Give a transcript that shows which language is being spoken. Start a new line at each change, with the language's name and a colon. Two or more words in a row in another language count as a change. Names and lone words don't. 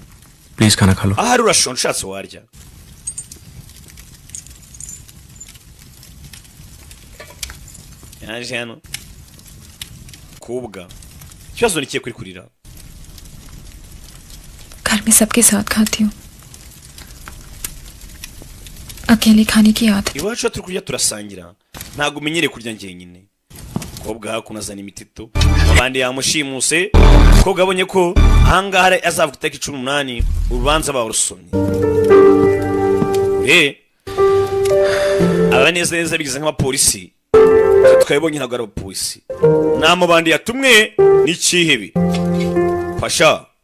Hindi: प्लीज खाना खा लो
Kinyarwanda: ahari urashonje ushatse warya yaje hano kubwa ikibazo nikiye kuri kurira
Hindi: घर में सबके साथ खाती हूँ अकेले खाने की आदत
Kinyarwanda: iwacu turi kurya turasangira ntabwo umenyereye kurya njyenyine kobwa hakuno azana imitito abandi yamushimuse kobwa abonye ko ahangaha azavuga itariki 18 urubanza barusomye abaneza neza bigize nk'abapolisi twabonye ntabwo ari abapolisi namo bandi yatumwe n'ikihebe pasha